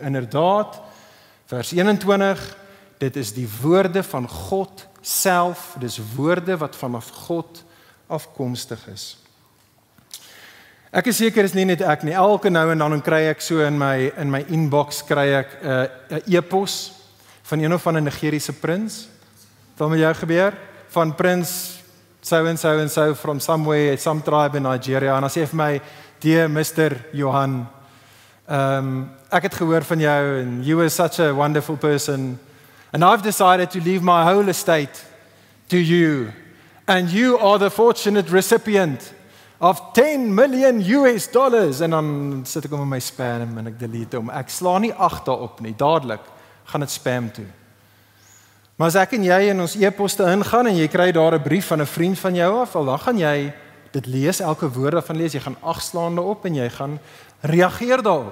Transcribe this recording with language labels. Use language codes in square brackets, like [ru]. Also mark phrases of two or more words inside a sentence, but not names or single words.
[af] Inderdaad, vers 21, dit is die woorde van God self, dis woorde wat vanaf God afkomstig is. Ek is seker is nie net ek nie, elke nou en dan kry ek so in my inbox kry ek 'n e-pos van een of ander Nigeriese prins. Wat met jou gebeur? Van prins [en] so and so from somewhere, some tribe in Nigeria, [af] en dan sê vir my, [en] dear Mr. [af] Johan, ek het gehoor van jou, [en] and you were such a wonderful person, and I've decided to leave my whole estate to you, and you are the fortunate recipient of $10 million, [af] en dan sit ek hom in my spam, en ek delete hom, ek sla nie 8 daarop nie, dadelik, gaan dit spam toe. Maar as ek en jy in ons e-poste ingaan, en jy kry daar 'n brief van 'n vriend van jou af, dan gaan jy dit lees, elke woord daarvan lees, jy gaan 8 slaan daarop, en jy gaan reageer daarop.